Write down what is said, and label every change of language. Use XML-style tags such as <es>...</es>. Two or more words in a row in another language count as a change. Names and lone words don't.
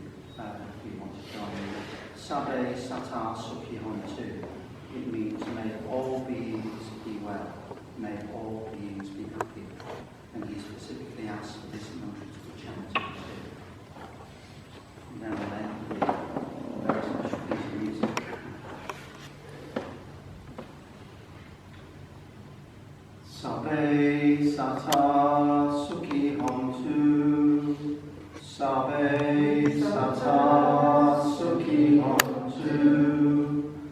<en>If you want to join me.</en> <pi>Sabe Sata Sukhi Hontu.</pi> <en>It means may all beings be well, may all beings be happy. And he specifically asked for this mantra to be chanted too. And then we'll end with a very special piece of music.</en> <pi>Sabe Sata Sukhi Hontu. Sabe Sata Sukhi Hontu.</pi>